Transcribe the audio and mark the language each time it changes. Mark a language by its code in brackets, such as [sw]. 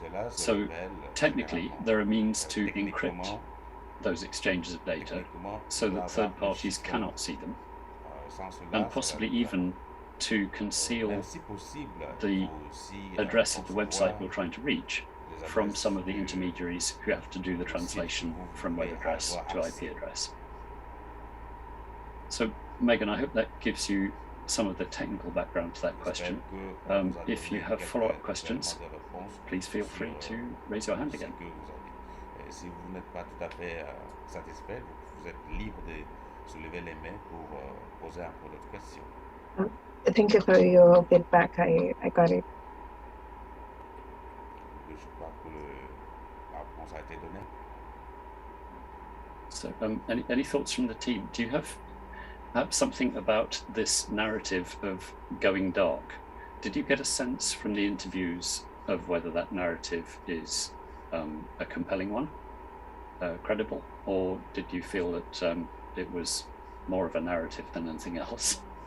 [en] So technically, there are means to encrypt those exchanges of data so that third parties cannot see them, and possibly even to conceal the address of the website you're trying to reach from some of the intermediaries who have to do the translation from web address to IP address. So Megan, I hope that gives you some of the technical background to that question. If you have follow-up questions, please feel free to raise your hand again. [fr] Si vous n'êtes pas tout à fait satisfait, vous êtes libre de soulever les mains pour poser encore d'autres questions. [en] Thank you for your feedback. I got it. [fr] Je crois que la réponse a été donnée. [en] So, any thoughts from the team? Do you have something about this narrative of going dark? Did you get a sense from the interviews of whether that narrative is a compelling one, credible, or did you feel that it was more of a narrative than anything else?